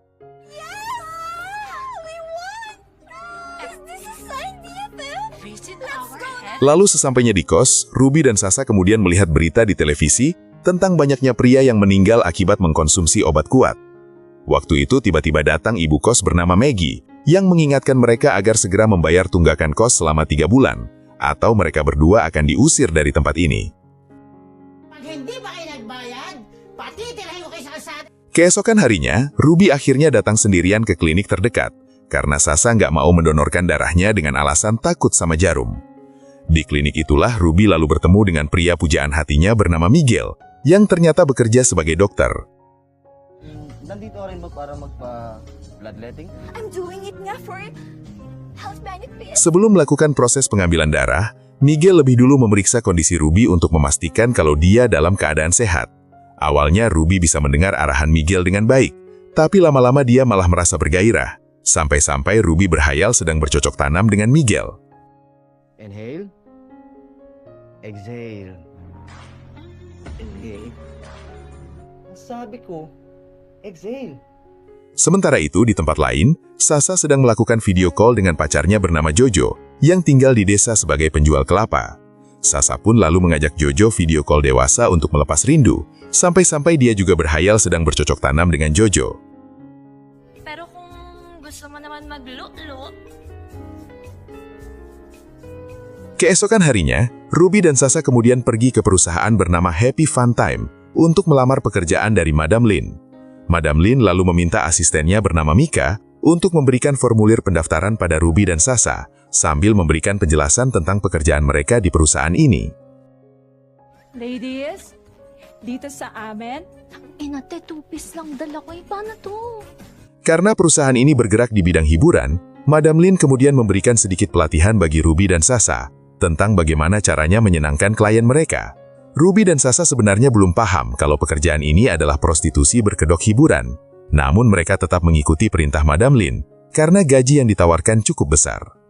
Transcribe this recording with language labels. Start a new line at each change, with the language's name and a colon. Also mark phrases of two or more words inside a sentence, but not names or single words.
Indonesian: Lalu sesampainya di kos, Ruby dan Sasha kemudian melihat berita di televisi tentang banyaknya pria yang meninggal akibat mengkonsumsi obat kuat. Waktu itu tiba-tiba datang ibu kos bernama Maggie, yang mengingatkan mereka agar segera membayar tunggakan kos selama 3 bulan, atau mereka berdua akan diusir dari tempat ini.
Filipino: Pag hindi ba kayo nagbayad, pati tirahin ko kay Sasha.
Indonesian: Keesokan harinya, Ruby akhirnya datang sendirian ke klinik terdekat, karena Sasha nggak mau mendonorkan darahnya dengan alasan takut sama jarum. Di klinik itulah Ruby lalu bertemu dengan pria pujaan hatinya bernama Miguel, yang ternyata bekerja sebagai dokter.
Filipino: Nandito rin ba para magpa-bloodletting?
English: I'm doing it nga for health benefits.
Indonesian: Sebelum melakukan proses pengambilan darah, Miguel lebih dulu memeriksa kondisi Ruby untuk memastikan kalau dia dalam keadaan sehat. Awalnya Ruby bisa mendengar arahan Miguel dengan baik, tapi lama-lama dia malah merasa bergairah. Sampai-sampai Ruby berhayal sedang bercocok tanam dengan Miguel.
English: Inhale. Exhale.
Filipino: Inhale. Sabi ko, exhale.
Indonesian: Sementara itu, di tempat lain, Sasha sedang melakukan video call dengan pacarnya bernama Jojo, yang tinggal di desa sebagai penjual kelapa. Sasha pun lalu mengajak Jojo video call dewasa untuk melepas rindu, sampai-sampai dia juga berhayal sedang bercocok tanam dengan Jojo.
Filipino: Pero kung gusto mo naman magluto,
Indonesian: Keesokan harinya, Ruby dan Sasha kemudian pergi ke perusahaan bernama Happy Fun Time untuk melamar pekerjaan dari Madam Lin. Madam Lin lalu meminta asistennya bernama Mika untuk memberikan formulir pendaftaran pada Ruby dan Sasha, sambil memberikan penjelasan tentang pekerjaan mereka di perusahaan ini.
Filipino: Ladies, dito sa amin, inate, 2 piece lang dala ko. Paano to?
Indonesian: Karena perusahaan ini bergerak di bidang hiburan, Madam Lin kemudian memberikan sedikit pelatihan bagi Ruby dan Sasha tentang bagaimana caranya menyenangkan klien mereka. Ruby dan Sasha sebenarnya belum paham kalau pekerjaan ini adalah prostitusi berkedok hiburan. Namun mereka tetap mengikuti perintah Madam Lin karena gaji yang ditawarkan cukup besar.